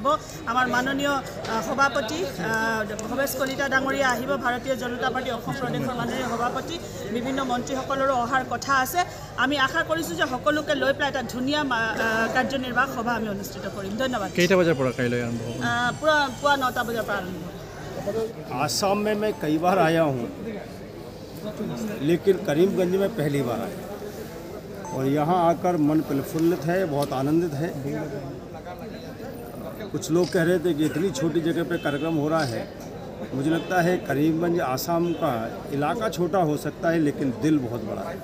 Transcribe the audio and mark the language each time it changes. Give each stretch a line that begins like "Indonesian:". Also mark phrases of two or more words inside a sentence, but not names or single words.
Assamese: আমাৰ মাননীয় সভাপতি ভৱেশ কলিতা ডাঙৰীয়া আহিব, ভাৰতীয় জনতা পাৰ্টি অসম প্ৰদেশৰ মাননীয় সভাপতি, বিভিন্ন মন্ত্ৰীসকলৰো অহাৰ কথা আছে। আমি আশা কৰিছোঁ যে সকলোকে লৈ পেলাই এটা ধুনীয়া কাৰ্যনিৰ্বাহক সভা আমি অনুষ্ঠিত কৰিম। ধন্যবাদ। কেইটা বজাৰ পৰা কাইলৈ আৰম্ভ হ'ব? পুৱা 9টা বজাৰ পৰা আৰম্ভ হ'ব।
Hindi: आसाम में मैं कई बार आया हूँ, लेकिन करीमगंज में पहली बार आया और यहाँ आकर मन प्रफुल्लित है, बहुत आनंदित है। कुछ लोग कह रहे थे कि इतनी छोटी जगह पे कार्यक्रम हो रहा है। मुझे लगता है करीमगंज आसाम का इलाका छोटा हो सकता है, लेकिन दिल बहुत बड़ा है।